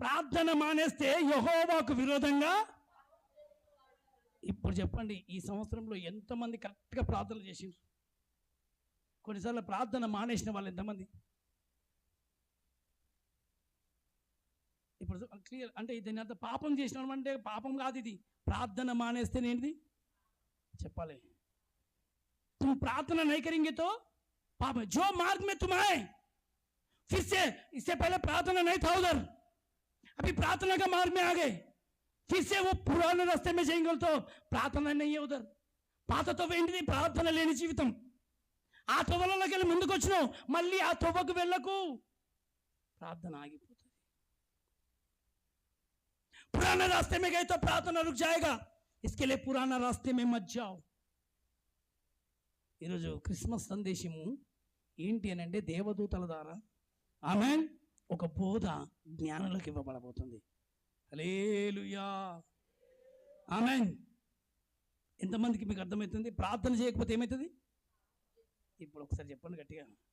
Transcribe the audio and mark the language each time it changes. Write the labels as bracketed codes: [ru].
[te] ప్రార్థన మానేస్తే యెహోవాకు విరోధంగా. ఇప్పుడు చెప్పండి, ఈ సంవత్సరంలో ఎంతమంది కరెక్ట్గా ప్రార్థనలు చేసిండ్రు? కొన్నిసార్లు ప్రార్థన మానేసిన వాళ్ళు ఎంతమంది? ఇప్పుడు క్లియర్ అంటే దీని అంత పాపం చేసిన అంటే పాపం కాదు ఇది. ప్రార్థన మానేస్తే ఏంటిది చెప్పాలి. [hi] तुम प्रार्थना नहीं करेंगे तो पाप है. जो मार्ग में तुम आए, फिर से इससे पहले प्रार्थना नहीं था उधर, अभी प्रार्थना का मार्ग में आ गए, फिर से वो पुराने रास्ते में जाएंगे तो प्रार्थना नहीं है उधर. [te] పాతతో ఏంటిది? ప్రార్థన లేని జీవితం. ఆ తొవ్వలోకి వెళ్ళి ముందుకు వచ్చినావు, మళ్ళీ ఆ తొవ్వకు వెళ్ళకు, ప్రార్థన ఆగిపోతుంది. [hi] पुराने रास्ते में गए तो प्रार्थना रुक जाएगा, इसके लिए पुराना रास्ते में मत जाओ. [te] ఈరోజు క్రిస్మస్ సందేశము ఏంటి అని అంటే, దేవదూతల ద్వారా ఆమేన్ ఒక బోధ జ్ఞానులకు ఇవ్వబడబోతుంది. హల్లెలూయా, ఆమేన్. ఎంతమందికి మీకు అర్థమవుతుంది? ప్రార్థన చేయకపోతే ఏమవుతుంది? ఇప్పుడు ఒకసారి చెప్పండి గట్టిగా.